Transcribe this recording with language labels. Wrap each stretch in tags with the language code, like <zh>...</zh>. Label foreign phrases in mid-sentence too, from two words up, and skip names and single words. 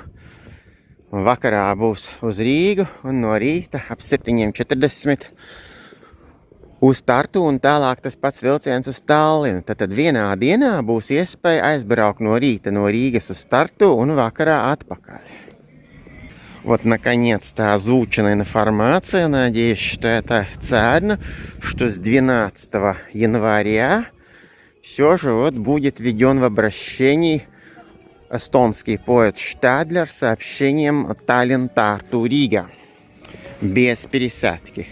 <lv>Un vakarā būs uz Rīgu un no rīta ap 7:40 uz Tartu un tālāk tas pats vilciens uz Tallinu. Tad vienā dienā būs iespēja aizbraukt no rīta no Rīgas uz Tartu un vakarā atpakaļ.</lv> <ru>Вот, наконец-то, озвучена информация, надеюсь, что это официально, что с 12 января все же будет введен в обращение эстонский поезд Штадлер с сообщением Таллин-Тарту-Рига без пересадки.</ru>